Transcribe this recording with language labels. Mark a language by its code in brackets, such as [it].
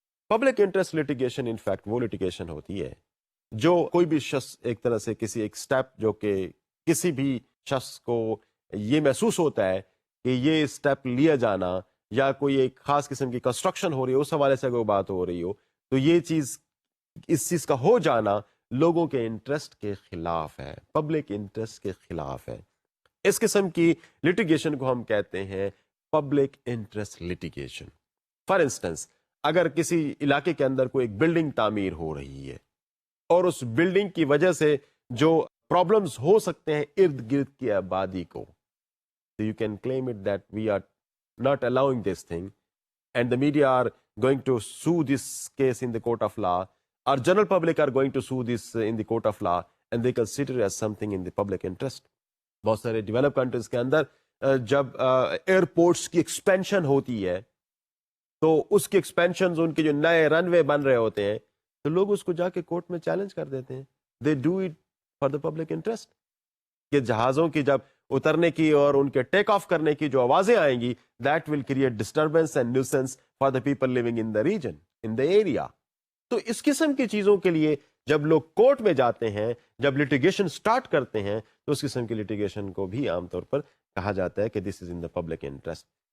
[ur] Public interest litigation in fact وہ litigation ہوتی ہے جو کوئی بھی شخص ایک طرح سے کسی ایک سٹیپ جو کہ کسی بھی شخص کو یہ محسوس ہوتا ہے کہ یہ سٹیپ لیا جانا یا کوئی ایک خاص قسم کی کنسٹرکشن ہو رہی ہے اس حوالے سے کوئی بات ہو رہی ہو تو یہ چیز, اس چیز کا ہو جانا لوگوں کے انٹرسٹ کے خلاف ہے, پبلک انٹرسٹ کے خلاف ہے. اس قسم کی لٹیگیشن کو ہم کہتے ہیں public interest litigation. [en] for instance [ur] اگر کسی علاقے کے اندر کوئی ایک بلڈنگ تعمیر ہو رہی ہے اور اس بلڈنگ کی وجہ سے جو پرابلمز ہو سکتے ہیں ارد گرد کی آبادی کو, تو [en] You can claim it that we are not allowing this thing and the media are going to sue this case in the court of law, or general public are going to sue this in the court of law, and they consider it as something in the public interest. [ur] بہت سارے develop countries کے اندر جب airports کی expansion ہوتی ہے تو اس کی expansion ان کے جو نئے رن وے بن رہے ہوتے ہیں تو لوگ اس کو جا کے کورٹ میں چیلنج کر دیتے ہیں. [en] They do it for the public interest. [ur] کہ جہازوں کی جب اترنے کی اور ان کے ٹیک آف کرنے کی جو آوازیں آئیں گی, [en] That will create disturbance and nuisance for the people living in the region, in the area. [ur] تو اس قسم کی چیزوں کے لیے جب لوگ کورٹ میں جاتے ہیں, جب لٹیگیشن سٹارٹ کرتے ہیں, تو اس قسم کی لٹیگیشن کو بھی عام طور پر کہا جاتا ہے کہ [en] This is in the public interest.